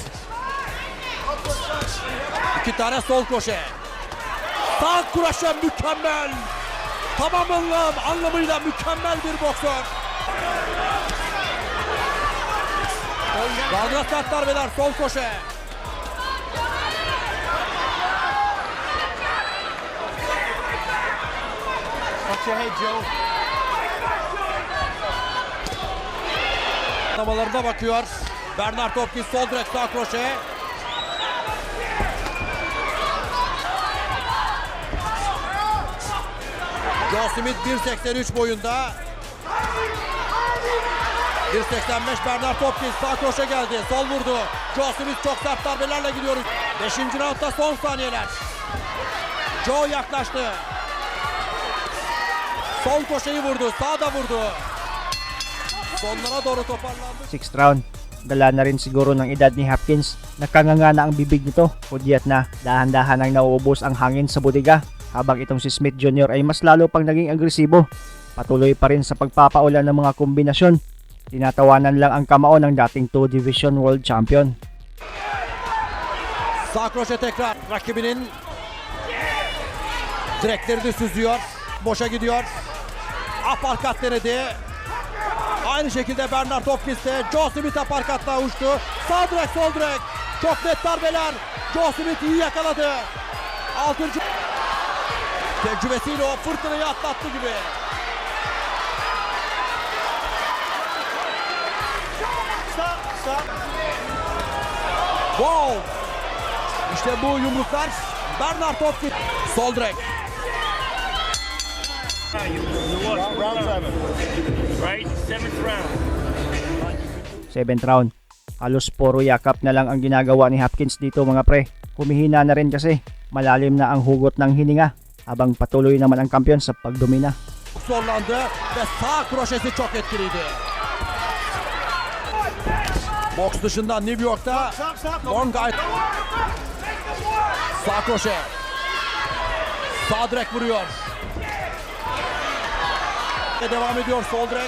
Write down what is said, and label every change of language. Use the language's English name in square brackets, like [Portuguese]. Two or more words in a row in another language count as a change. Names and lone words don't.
[Turkish] 2 tane sol koşe sağ kuraşa mükemmel tamam anlamıyla mükemmel bir boksör Gardına sert darbeler sol koşe. [English] Watch your head, Joe. [Turkish] Namalarına bakıyor. Bernard Hopkins sol direk sağ kroşe. Joe Smith 1.83 boyunda. 1.85 Bernard Hopkins sağ kroşe geldi. Sol vurdu. Joe Smith çok sert darbelerle gidiyoruz. 5. roundda son saniyeler. Joe yaklaştı. Sol koşeyi vurdu. Sağda vurdu. Sonlara doğru toparlandı. [English] 6th round. [Filipino] Dala na rin siguro ng edad ni Hopkins. Nakanganga na ang bibig nito, kudyat na dahan-dahan nang nauubos ang hangin sa bodega. Habang itong si Smith Jr. ay mas lalo pang naging agresibo. Patuloy pa rin sa pagpapaulan ng mga kombinasyon. Tinatawanan lang ang kamao ng dating 2 [English] Division World Champion. [Turkish] Sağ kroşe tekrar rakibinin direklerini süzüyor. Boşa gidiyor. Aparkat denedi. Aynı şekilde Bernard Hopkins de Joe Smith aparkatla uçtu. Sağ direk sol direk. Çok net darbeler. Joe Smith iyi yakaladı. 6. Tecrübesiyle o fırtınayı atlattı gibi. Wow! İşte bu yumruklar Bernard Hopkins. Sol direk. [English] Round 7. Right? 7th round. 7th round. [Filipino] Halos puro yakap na lang ang ginagawa ni Hopkins dito mga pre. Humihina na rin kasi malalim na ang hugot ng hininga habang patuloy naman ang kampiyon sa pagdomina. [Turkish] Zorlandı ve sağ kroşesi çok etkiliydi. Boks dışında New York'ta Long Guy. Sağ kroşe. Sağ direk vuruyor. Devam ediyor sol direk.